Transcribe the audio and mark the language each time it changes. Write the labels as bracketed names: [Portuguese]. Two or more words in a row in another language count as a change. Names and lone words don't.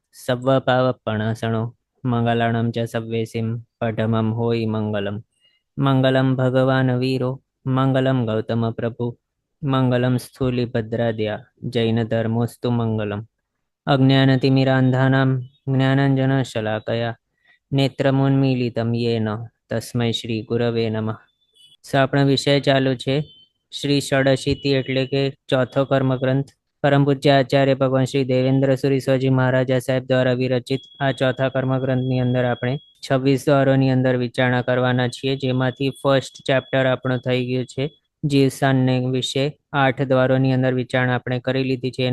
[Prakrit languages] सव्वपावपणासणो मङ्गलाणं च सव्वेसिं पठमं होयि मङ्गलं [Sanskrit] मङ्गलं भगवान् वीरो मङ्गलं गौतमप्रभु मङ्गलं स्थूलिभद्राद्या जैनधर्मोऽस्तु मङ्गलम् अज्ञानतिमिरान्धानां ज्ञानाञ्जनशलाकया नेत्रमुन्मीलितं येन तस्मै श्री गुरवे नमः। [Gujarati] આપણો વિષય ચાલુ છે શ્રી ષડશીતિ એટલે કે ચોથો કર્મગ્રંથ પરમ પૂજ્ય આચાર્ય ભગવાન શ્રી દેવેન્દ્ર સુરી સ્વાજી મહારાજા સાહેબ દ્વારા વિરચિત આ ચોથા કર્મગ્રંથની અંદર આપણે 26 દ્વારોની અંદર વિચારણા કરવાના છીએ, જેમાંથી [English] first chapter [Gujarati] આપણો થઈ ગયું છે જીવસાનને વિશે 8 દ્વારોની અંદર વિચારણા આપણે કરી લીધી છે.